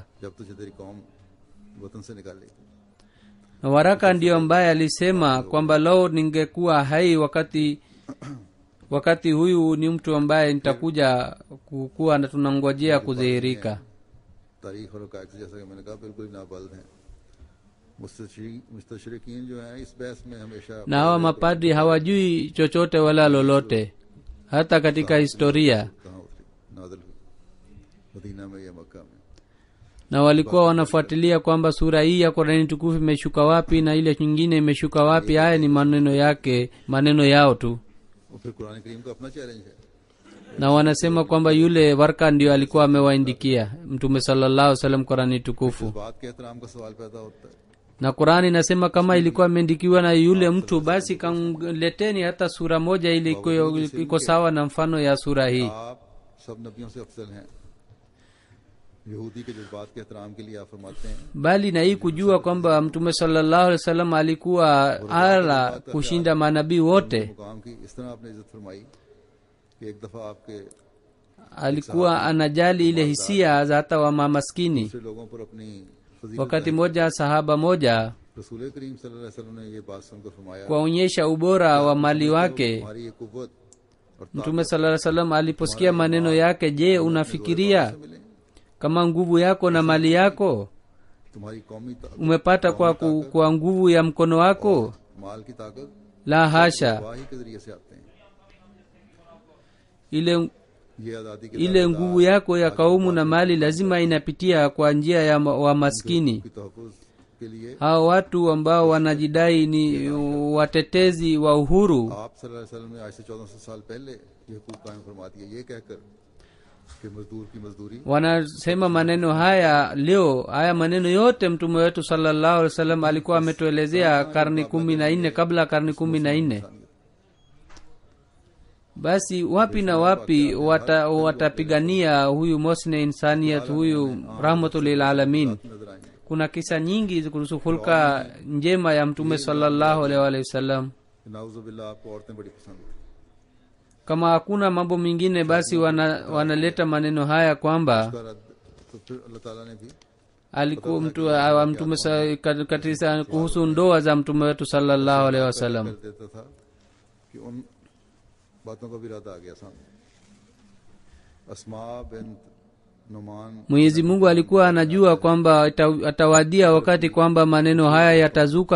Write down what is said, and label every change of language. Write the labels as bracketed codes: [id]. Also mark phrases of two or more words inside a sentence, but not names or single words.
[ur] جب تجھے تیری قوم وطن سے نکالی, [sw] Na Waraka ndio ambaye alisema kwamba lao ningekuwa hai wakati huyu ni mtu ambaye nitakuja kuwa na tunangojea kudhihirika. [ur] تاریخ اور قاعد جیسا کہ میں نے کہا بالکل ہی نابلد ہیں. مستشرقین جو ہیں اس بحث میں ہمیشہ [sw] Na hawa mapadri hawajui chochote wala lolote, hata katika historia. [ur] کہاں اتری، نازل ہوئی مدینہ میں یا مکہ میں. [sw] Na walikuwa wanafuatilia kwamba sura hii ya Qur'ani tukufu imeshuka wapi na ile nyingine imeshuka wapi. Haya ni maneno yao tu. [ur] اور پھر قرآن کریم کا اپنا چیلنج ہے. [sw] Na wanasema kwamba yule Warka ndio alikuwa amewaandikia Mtume [ar] صلى الله عليه وسلم [sw] Qur'ani tukufu. [ur] بات کے احترام کا سوال پیدا ہوتا ہے. [sw] Na Qur'ani inasema kama ilikuwa imeandikiwa na yule mtu, basi kamleteni hata sura moja ili iko sawa na mfano ya sura hii. [ur] آپ سب نبیوں سے افضل ہیں، یہودی کے جذبات کے احترام کے لیے آپ فرماتے ہیں [sw] bali na hii kujua kwamba mtume [ar] صلى الله عليه وسلم [sw] alikuwa ala kushinda manabii wote. [ur] مقام کی اس طرح آپ نے عزت فرمائی کہ ایک دفعہ آپ کے [sw] Alikuwa anajali ile hisia za hata wa mamaskini. [ur] دوسرے لوگوں پر اپنی فضیلت [sw] Wakati moja sahaba moja [ur] رسول کریم [ar] صلی اللہ علیہ وسلم [ur] نے یہ بات سن کر فرمایا [sw] kuonyesha ubora wa mali wake. [ur] ہماری یہ قوت اور [sw] Mtume [ar] صلى الله عليه وسلم [sw] aliposikia maneno yake, je, unafikiria [ur] मिले [sw] kama nguvu yako na mali yako [ur] تمہاری قومی [sw] umepata kwa nguvu ya mkono wako? [ur] مال کی طاقت [sw] La hasha. [ur] وحی کے ذریعے سے آتے ہیں یہ آزادی کے [sw] ile nguvu yako ya kaumu na mali lazima inapitia kwa njia ya wa maskini. [ur] کی تحفظ کے لیے [sw] Hao watu ambao wanajidai ni watetezi wa uhuru, [ur] آپ [ar] صلی اللہ علیہ وسلم [ur] نے آج سے 1400 سال پہلے یہ حقوق قائم فرما دیے یہ کہہ کر کہ مزدور کی مزدوری [sw] wanasema maneno haya leo. Haya maneno yote mtume wetu [ar] صلى الله عليه وسلم [sw] alikuwa ametuelezea karne 14 kabla karne 14. Basi wapi na wapi watapigania huyu mosne insaniyat, huyu [ar] رحمة للعالمين. [ur] نظر آئیں گے [sw] Kuna kisa nyingi kuhusu hulka njema ya mtume [ar] صلى الله عليه وسلم. [ur] نعوذباللہ آپ کو عورتیں بڑی پسند ہیں [sw] Kama hakuna mambo mengine, basi wanaleta maneno haya kwamba [ur] اس کا رد تو پھر اللہ تعالیٰ نے بھی [sw] alikuwa mtume katika kuhusu ndoa za mtume wetu [ar] صلى الله عليه وسلم. [ur] کر دیتا تھا کہ ان باتوں کا بھی ارادہ آ گیا سامنے اسماء بنت نعمان [sw] Mwenyezi Mungu alikuwa anajua kwamba atawadia wakati kwamba maneno haya yatazuka.